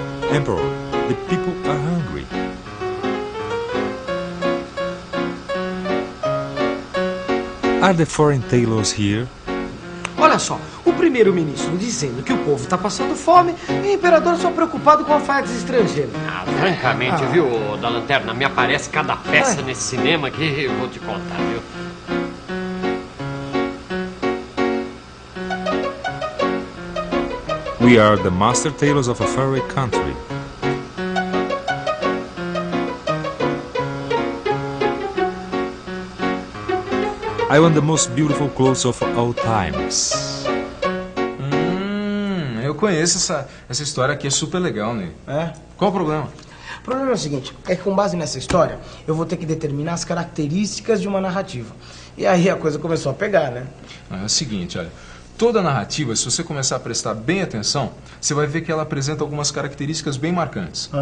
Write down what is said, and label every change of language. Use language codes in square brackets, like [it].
[en] Emperor, the people are hungry. Are the foreign tailors here? [pt] Olha só, o primeiro-ministro dizendo que o povo está passando fome e o imperador só preocupado com alfaiates estrangeiros. Francamente, viu, da Lanterna, me aparece cada peça nesse cinema que eu vou te contar, viu? [en] We are the master tailors of a faraway country. I want the most beautiful clothes of all times. [pt] Eu conheço essa história aqui, é super legal, né? É? Qual o problema? O problema é o seguinte, é que com base nessa história, eu vou ter que determinar as características de uma narrativa. E aí a coisa começou a pegar, né? É o seguinte, olha. Toda narrativa, se você começar a prestar bem atenção, você vai ver que ela apresenta algumas características bem marcantes.